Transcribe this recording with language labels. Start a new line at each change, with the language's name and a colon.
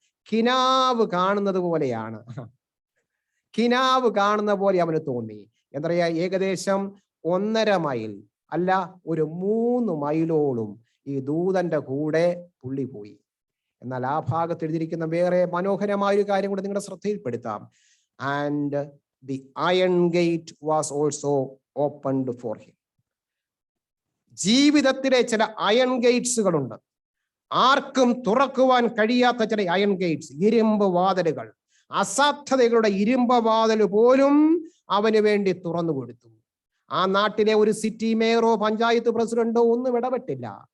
Malayalam: കിനാവ് കാണുന്നത് പോലെയാണ്, കിനാവ് കാണുന്ന പോലെ അവന് തോന്നി. എന്താ പറയാ, ഏകദേശം 1.5 മൈൽ അല്ല, ഒരു 3 മൈലോളം ഈ ദൂതന്റെ കൂടെ പുള്ളി പോയി. എന്നാൽ ആ ഭാഗത്ത് എഴുതിയിരിക്കുന്ന വേറെ മനോഹരമായ ഒരു കാര്യം കൂടെ നിങ്ങളുടെ ശ്രദ്ധയിൽപ്പെടുത്താം.
English: And the iron gate was also opened for him.
Malayalam: ജീവിതത്തിലെ ചില അയൺ ഗേറ്റ്സുകളുണ്ട്, ആർക്കും തുറക്കുവാൻ കഴിയാത്ത ചില അയൺ ഗേറ്റ്സ്, ഇരുമ്പ് വാതിലുകൾ. അസാധ്യതകളുടെ ഇരുമ്പ് വാതിൽ പോലും അവന് വേണ്ടി തുറന്നു കൊടുത്തു. ആ നാട്ടിലെ ഒരു സിറ്റി മേയറോ പഞ്ചായത്ത് പ്രസിഡന്റോ ഒന്നും ഇടപെട്ടില്ല.